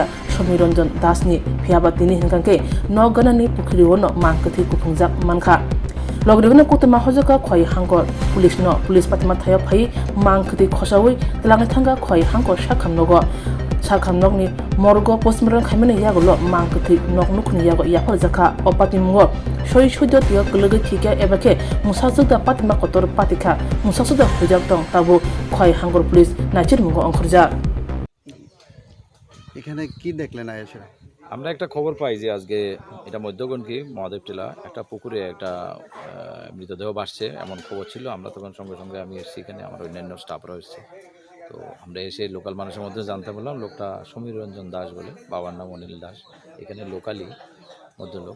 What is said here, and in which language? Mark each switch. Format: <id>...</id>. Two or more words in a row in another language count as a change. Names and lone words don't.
<trp>Shomironjon Dasni Piaba Tini Hinkanke Nogarani Pukiriwo no Mankati Kupungjak Manka Logregna Kutama Hojaka Kwai Hangor Police no Police Patima Tayo Pai Mankati Kosawi Langatanga Kwai Hangor Shakam Nogo Shakam Nogni Morgo Postmortem Kamene Yagolo Mankati Noknukuni Yago Yapal Zaka Opatimgo Shoi Shudo Dio Guluga Kika Ebake Musazuda Patima Kotor Patika Musazuda Hujaktong Tabu Kwai Hangor Police Najir Mungo Onkurja</trp> <bn>এখানে কি দেখলেন আয়েশা? আমরা একটা খবর পাই যে আজকে এটা মধ্যগণকি মহাদেব টিলা একটা পুকুরে একটা মৃতদেহ ভাসছে এমন খবর ছিল। আমরা তখন সঙ্গে সঙ্গে আমি এসেছি, এখানে আমার অন্যান্য স্টাফরা এসেছে। তো আমরা এসে লোকাল মানুষের মধ্যে জানতে পারলাম লোকটা সমীর রঞ্জন দাস বলে, বাবার নাম অনিল দাস, এখানে লোকালি মধ্যলোক।</bn>